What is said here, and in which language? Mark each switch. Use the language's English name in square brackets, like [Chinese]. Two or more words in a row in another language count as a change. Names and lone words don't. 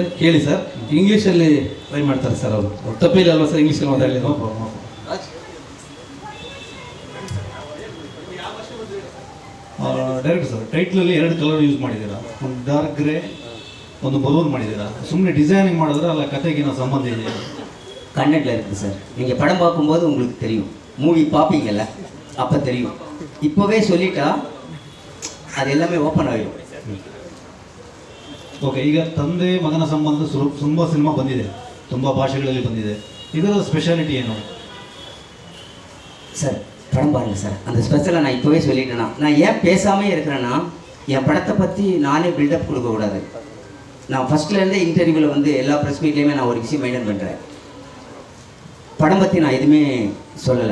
[Kannada] ಕೇಳಿ ಸರ್. ಇಂಗ್ಲೀಷಲ್ಲಿ ಟ್ರೈ ಮಾಡ್ತಾರೆ ಸರ್ ಅವರು. ತಪ್ಪಿಲ್ಲ ಅಲ್ವಾ ಸರ್ ಇಂಗ್ಲೀಷಲ್ಲಿ ಮಾತಾಡಲಿ? ಡೈರೆಕ್ಟ್ ಸರ್, ಟೈಟ್ಲಲ್ಲಿ 2 [English] colour use [Kannada] ಮಾಡಿದ್ದೀರಾ, ಒಂದು [English] dark grey, [Kannada] ಒಂದು ಬಲೂನ್ ಮಾಡಿದ್ದೀರಾ. ಸುಮ್ಮನೆ ಡಿಸೈನಿಂಗ್ ಮಾಡಿದ್ರೆ ಅಲ್ಲ, ಕತೆಗಿನ ಸಂಬಂಧ ಇದೆ? [Tamil] கண்டென்ட்ல இருக்குது சார். நீங்கள் படம் பார்க்கும்போது உங்களுக்கு தெரியும், மூவி பார்ப்பீங்கல்ல, அப்போ தெரியும். இப்போவே சொல்லிட்டா [Kannada] ಅದು ಎಲ್ಲವೇ ಓಪನ್ ಆಗಿದೆ. ಓಕೆ. ಈಗ ತಂದೆ ಮಗನ ಸಂಬಂಧ ತುಂಬ ಸಿನಿಮಾ ಬಂದಿದೆ, ತುಂಬ ಭಾಷೆಗಳಲ್ಲಿ ಬಂದಿದೆ. ಇದರ ಸ್ಪೆಷಾಲಿಟಿ ಏನು [Tamil] சார்? படம் பாருங்கள் சார். அந்த ஸ்பெஷலை நான் இப்போவே சொல்லிட்டேன்னா, நான் ஏன் பேசாமே இருக்கிறேன்னா, என் படத்தை பற்றி நானே பில்டப் கொடுக்கக்கூடாது. நான் ஃபஸ்ட்லேருந்தே இன்டர்வியூவில் வந்து எல்லா ப்ரெஸ் மீட்லேயுமே நான் ஒரு விஷயம் மெயின்டைன் பண்ணுறேன். படம் பற்றி நான் எதுவுமே சொல்லலை.